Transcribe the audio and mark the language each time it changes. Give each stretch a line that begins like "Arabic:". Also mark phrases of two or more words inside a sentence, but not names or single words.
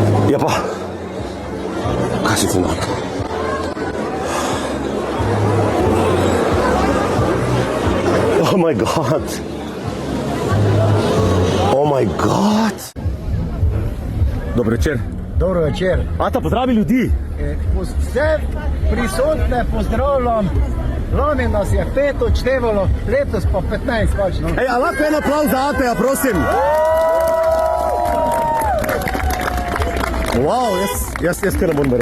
Slovenian: Ja pa, kaj si ti nak?
English: Oh my god. Oh my god.
Slovenian: Dobro večer. Dobro večer. Ata, pozdravi ljudi. Vse prisotne pozdravljam. Lani nas je 5 odštevalo, letos pa 15 pač. No. Ej, a lahko en aplauz za Ateja, prosim? Wow, jaz kar ne bom verjel.